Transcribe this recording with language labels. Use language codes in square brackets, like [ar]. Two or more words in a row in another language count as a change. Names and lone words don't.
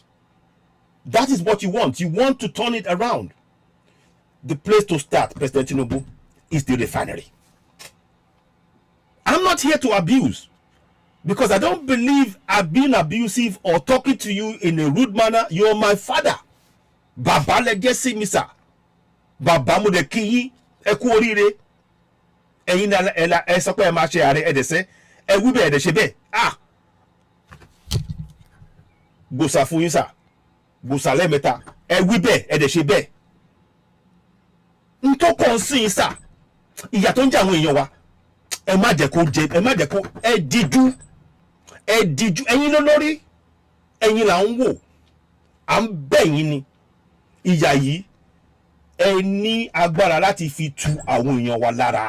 [en] That is what you want. You want to turn it around. The place to start, President Tinubu, is the refinery. I'm not here to abuse, because I don't believe I've been abusive or talking to you in a rude manner. You're my father. [yo] Baba legesi misa. Baba mo de kiyi eku orire. Eyin na ẹ sọ pé ẹ máa ṣe ààrẹ ẹ dẹ̀ sẹ́ ẹ wí bẹ́ẹ̀ ẹ dẹ̀ ṣe bẹ́ẹ̀ gbòsà fún yín sà gbòsà lẹ́ẹ̀mẹ́ta ẹ wí bẹ́ẹ̀ ẹ dẹ̀ ṣe bẹ́ẹ̀ ntọ́ kàn sí yín sà ìyà tó ń jẹ àwọn èèyàn wa ẹ má jẹ́ kó ẹ díjú ẹ̀yin lólórí ẹ̀yin là ń wò à ń bẹ̀ yín ni ìyà yìí ẹ ní agbára láti fi tu àwọn èèyàn wa lára.